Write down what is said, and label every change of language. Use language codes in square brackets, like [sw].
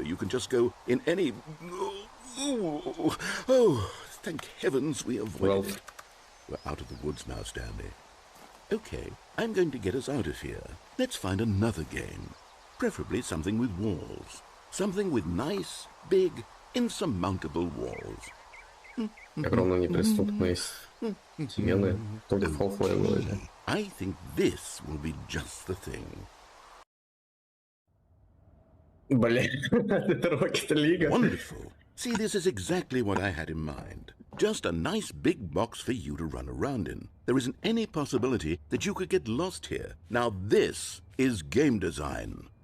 [en] You can just go in any... Oh, thank heavens we avoided it. We're out of the woods now, Stanley. Okay, I'm going to get us out of here. Let's find another game. Preferably something with walls. Something with nice, big, insurmountable walls. [ru] Огромные неприступные стены, только Half-Life. [en] I think this will be just the thing. [ru] Блин, это Rocket League. [en] Wonderful. See, this is exactly what I had in mind. Just a nice big box for you to run around in. There isn't any possibility that you could get lost here. Now this is game design.